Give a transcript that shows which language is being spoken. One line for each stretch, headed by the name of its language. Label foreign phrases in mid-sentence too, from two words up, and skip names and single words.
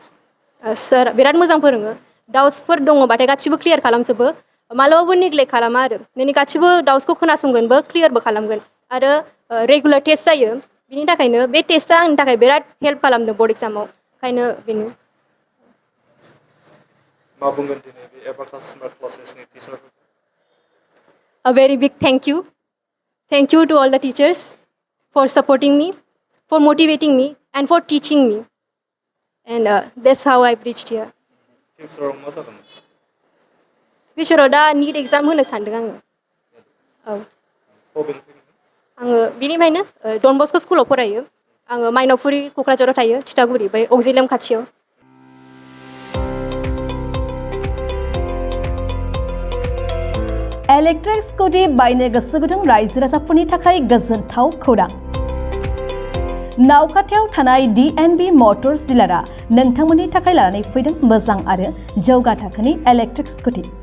Bodo: सार बिराद मोजां फोरोङो डाउट्सफोर दङबाथाय गासिबो क्लियार खालामजोबो मालाबाबो नेग्लेक्ट खालामा आरो नोंनि गासिबो डाउट्सखौ खोनासंगोनबो क्लियारबो खालामगोन आरो
English: regular test
Bodo: जायो बिनि थाखायनो बे टेस्टआ आंनि थाखाय बिराद हेल्प खालामदों
English: board exam
Bodo: ओंखायनो बेनो मा बुंगोन दिनै बे एबाकास स्मार्ट क्लासेसनि टिचारफोरखौ
English: A very big thank you to all the teachers for supporting me for motivating me and for teaching me and that's how I've reached here
Bodo: future मा जागोन फ्यूचराव दा
English: NEET exam
Bodo: होनो सानदों आङो औ आङो बिनिफ्रायनो डन बस्क' स्कुलाव फरायो आङो माइनावपुरि क'क्राझाराव थायो थिथागुरि बै अक्जिलियाम खाथियाव
English: electric scooty
Bodo: बायनो गोसो गुदुं रायजो राजाफोरनि थाखाय गोजोनथाव खौरां नावखाथायाव थानाय DNB मटर्स डिलारआ नोंथांमोननि थाखाय लानानै फैदों मोजां आरो जौगा थाखोनि
English: electric scooty